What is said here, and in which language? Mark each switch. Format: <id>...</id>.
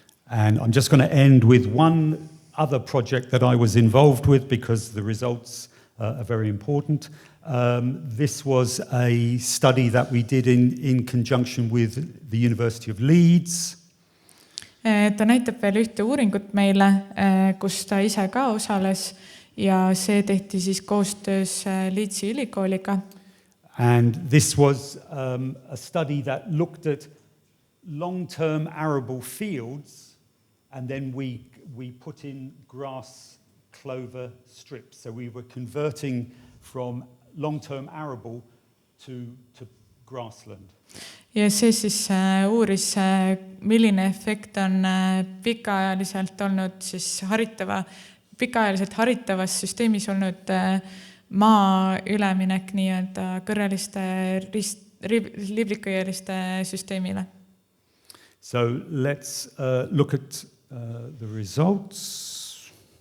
<en>And I'm just going to end with one other project that I was involved with because the results are very important. This was a study that we did in conjunction with the University of Leeds.</en> <et>Ta näitab veel ühte uuringut meile, kus ta ise ka osales ja see tehti siis koostöös Leedsi ülikooliga.</et> <en>And this was a study that looked at long-term arable fields and then we put in grass clover strips. So we were converting from long-term arable to grassland.</en> <et>Ja see siis uuris, milline efekt on pikaajaliselt olnud siis pikaajaliselt haritavas süsteemis olnud maa üleminek nii-öelda kõrreliste liblikõieliste süsteemile.</et> <en>So let's look at the results.</en>